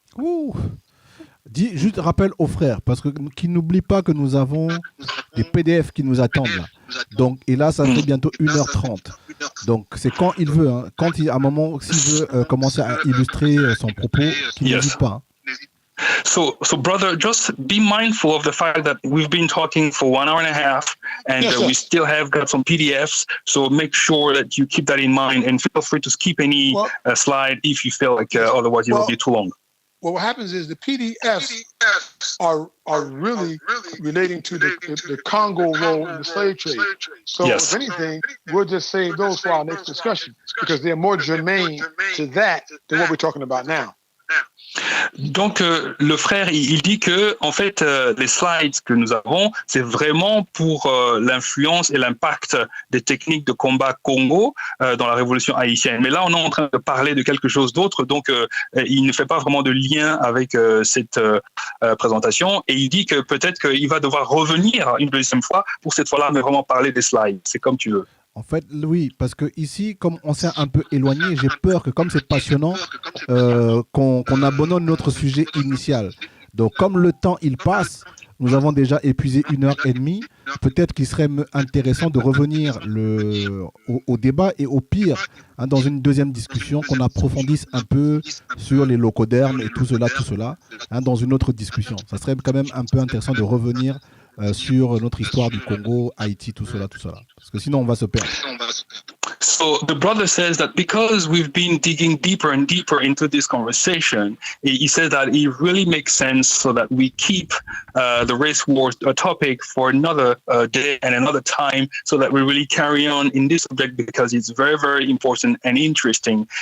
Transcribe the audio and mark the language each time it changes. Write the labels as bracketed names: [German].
[French] Ouh. Dis juste rappel aux frères, parce que qu'ils n'oublient pas que nous avons des PDF qui nous attendent là. Donc, et là, ça fait bientôt 1h30. Donc, c'est quand il veut, hein. Quand à un moment, s'il veut commencer à illustrer son propos, qu'il n'hésite pas. Hein. [English] So, brother, just be mindful of the fact that we've been talking for 1 hour and a half, and we still have got some PDFs. So make sure that you keep that in mind, and feel free to skip any slide if you feel like otherwise it will be too long. Well, what happens is the PDFs are really relating to the Congo role in the slave trade. So if anything, we'll just save those for our next discussion because they're more germane to that than what we're talking about now. [French] Donc le frère il dit que en fait les slides que nous avons c'est vraiment pour l'influence et l'impact des techniques de combat Congo dans la révolution haïtienne, mais là on est en train de parler de quelque chose d'autre, donc il ne fait pas vraiment de lien avec cette présentation, et il dit que peut-être qu'il va devoir revenir une deuxième fois pour cette fois-là mais vraiment parler des slides. C'est comme tu veux. En fait, oui, parce que ici, comme on s'est un peu éloigné, j'ai peur que comme c'est passionnant, qu'on abandonne notre sujet initial. Donc, comme le temps, il passe, nous avons déjà épuisé 1h30, peut-être qu'il serait intéressant de revenir au débat et au pire, hein, dans une deuxième discussion, qu'on approfondisse un peu sur les locodermes et tout cela, hein, dans une autre discussion. Ça serait quand même un peu intéressant de revenir sur notre histoire du Congo, Haïti, tout cela. Parce que sinon, on va se perdre. [English] So the brother says that because we've been digging deeper and deeper into this conversation, he says that it really makes sense so that we keep the race war topic for another day and another time, so that we really carry on in this subject because it's very, very important and interesting.